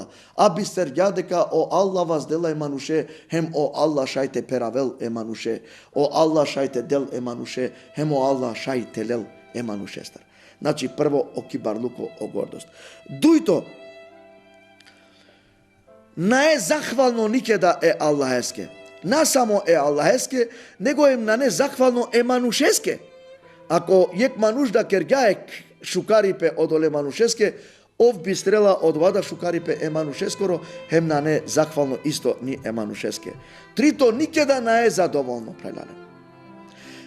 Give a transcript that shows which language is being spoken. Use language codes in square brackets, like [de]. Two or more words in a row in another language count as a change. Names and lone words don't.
[rom] А бистер ја дека о Аллах воздела е мануше, хем о Аллах шајте перавел е мануше. О Аллах шајте дел е мануше, хем о Аллах шајте лел е манушестар. Значи, прво о кибарлуко, о гордост. Дујто, на е захвално никеда е Аллахеске. На само е Аллахеске, него е на не захвално е манушеске. Ако јек мануш да кергјаек шукарипе од оле манушеске, ов би стрела од вада шукарипе е манушескоро, хем на не захвално исто ни е манушеске. Трито, никеда на е задоволно прелане.